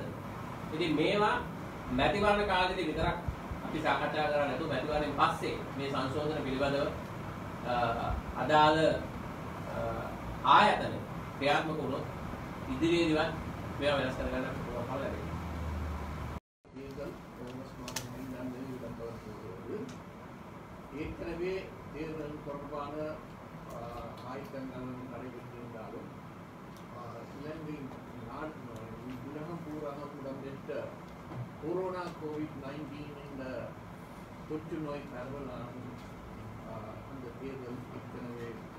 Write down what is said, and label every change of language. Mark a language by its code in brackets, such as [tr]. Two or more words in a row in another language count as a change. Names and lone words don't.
[si] ඉතින් මේවා මැතිවරණ කාලෙදී විතරක් අපි සාකච්ඡා කරලා නැතුව මැතිවරණයෙන් පස්සේ මේ සංශෝධන පිළිබඳව අදාළ ආයතන ක්‍රියාත්මක වුණොත් ඉදිරියේදීවත් මේවා වෙනස් කරගන්න පුළුවන් කල ලැබෙනවා. [ta] ஏற்கனவே தேர்தல் தொடர்பான ஆயத்தங்கள் நடைபெற்றிருந்தாலும் இலங்கை உலகம் பூராக இடம்பெற்ற கொரோனா COVID-19 என்ற தொற்று நோய் பரவலாகும் அந்த தேர்தல் ஏற்கனவே